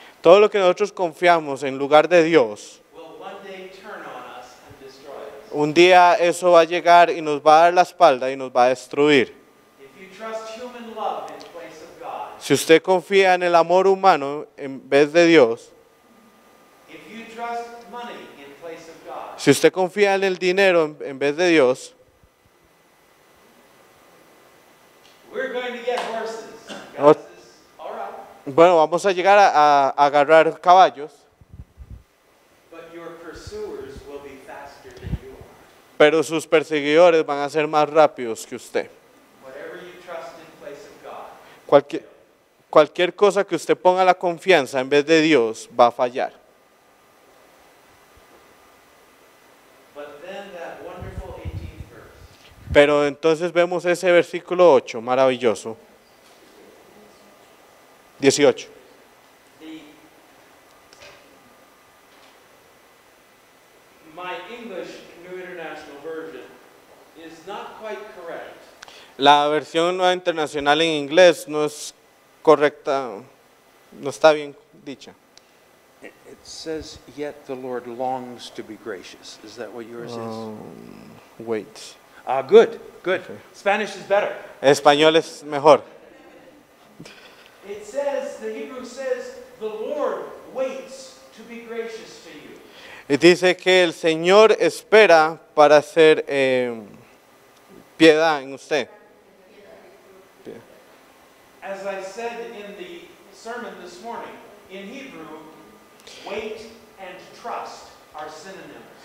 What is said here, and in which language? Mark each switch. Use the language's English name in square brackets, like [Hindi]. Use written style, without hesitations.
[Spanish] todo lo que nosotros confiamos en lugar de Dios, [English] will one day turn on us and destroy us. [Spanish] un día eso va a llegar y nos va a dar la espalda y nos va a destruir. [English] If you trust human love in place of God, [Spanish] Si usted confía en el amor humano en vez de Dios, [English] if you trust money in place of God, [Spanish] si usted confía en el dinero en vez de Dios, [English] we're going to get horses. Oh. God says, all right, [Spanish] bueno, vamos a llegar a agarrar caballos, [English] but your pursuers will be faster than you are. [Spanish] pero sus perseguidores van a ser más rápidos que usted. [English] Whatever you trust in place of God, [Spanish] Cualquier cosa que usted ponga la confianza en vez de Dios va a fallar. [English] but then that wonderful 18th verse. [Spanish] Pero entonces vemos ese versículo 8, maravilloso. [English] 18. My English New International Version is not quite correct. [Spanish] La versión nueva internacional en inglés no es correcta, no está bien dicha. [English] It says, yet the Lord longs to be gracious. Is that what yours is? Wait. Good, good. Okay. Spanish is better. [Spanish] Español es mejor. [English] It says, the Hebrew says, the Lord waits to be gracious to you. [Spanish] Y dice que el Señor espera para hacer piedad en usted. [English] As I said in the sermon this morning, in Hebrew, wait and trust are synonyms.